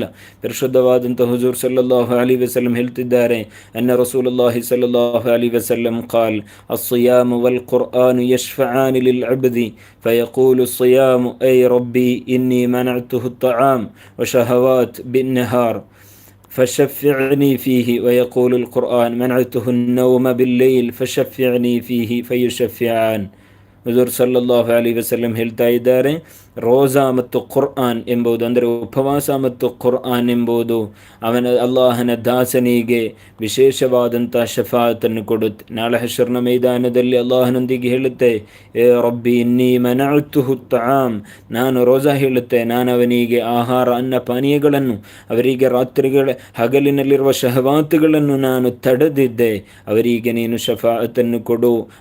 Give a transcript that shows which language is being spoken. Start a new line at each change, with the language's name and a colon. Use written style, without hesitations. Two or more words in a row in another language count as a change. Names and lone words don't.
Kannada: ಪರಿಶುದ್ಧವಾದಂಥ ಹುಜೂರ್
Arabic: صلى الله عليه وسلم ಹೇಳ್ತಿದ್ದಾರೆ, أن رسول الله صلى الله عليه وسلم قال الصيام والقرآن يشفعان للعبد فيقول الصيام أي رب إني منعته الطعام والشهوات بالنهار فشفعني فيه ويقول القرآن منعته النوم بالليل فشفعني فيه فيشفعان.
Kannada: ಹುಜೂರ್
Arabic: صلى الله عليه وسلم
Kannada: ಹೇಳ್ತಾ ಇದ್ದಾರೆ, ರೋಜಾ ಮತ್ತು ಖುರ್ಆನ್ ಎಂಬುದು, ಅಂದರೆ ಉಪವಾಸ ಮತ್ತು ಖುರ್ಆನ್ ಎಂಬುದು ಅಲ್ಲಾಹನ ದಾಸನಿಗೆ ವಿಶೇಷವಾದಂಥ ಶಫಾಅತನ್ನು ಕೊಡುತ್ತೆ. ನಾಳೆ ಹಶ್ರ್ನ ಮೈದಾನದಲ್ಲಿ ಅಲ್ಲಾಹನೊಂದಿಗೆ ಹೇಳುತ್ತೆ,
Arabic: أي رب إني منعته الطعام,
Kannada: ನಾನು ರೋಜಾ ಹೇಳುತ್ತೆ, ನಾನು ಅವನಿಗೆ ಆಹಾರ ಅನ್ನ ಪಾನೀಯಗಳನ್ನು, ಅವರಿಗೆ ಹಗಲಿನಲ್ಲಿರುವ ಶಹವಾತುಗಳನ್ನು ನಾನು ತಡೆದಿದ್ದೆ, ಅವರಿಗೆ ನೀನು ಶಫಾಅತನ್ನು ಕೊಡು.